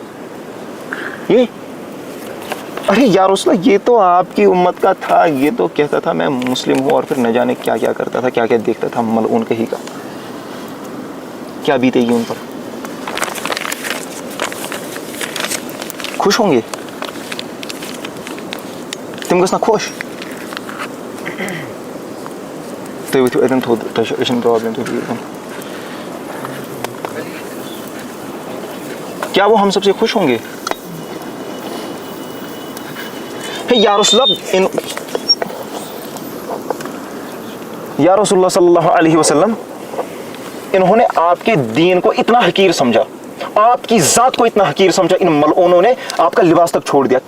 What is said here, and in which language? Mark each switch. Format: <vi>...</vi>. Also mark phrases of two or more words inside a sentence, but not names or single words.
<ur>یہ ارے یا رسول یہ تو آپ کی امت کا تھا, یہ تو کہتا تھا میں مسلم ہوں, اور پھر نہ جانے کیا کیا کرتا تھا, کیا کیا دیکھتا تھا ملعون کہیں کا. کیا بیتے گی ان پر؟ خوش ہوں گے تم گژھنا خوش.</ur> <ks>تُہۍ ؤتھِو اَتٮ۪ن تھوٚد, تۄہہِ چھےٚ پرٛابلِم, تُہۍ بِہِو اَتٮ۪ن.</ks> <ur>کیا وہ ہم سب سے خوش ہوں گے؟ یا رسول اللہ صلی اللہ علیہ وسلم, انہوں نے آپ کے دین کو اتنا حقیر سمجھا, آپ کی ذات کو اتنا حقیر سمجھا, ان ملعونوں نے آپ کا لباس تک چھوڑ دیا.</ur>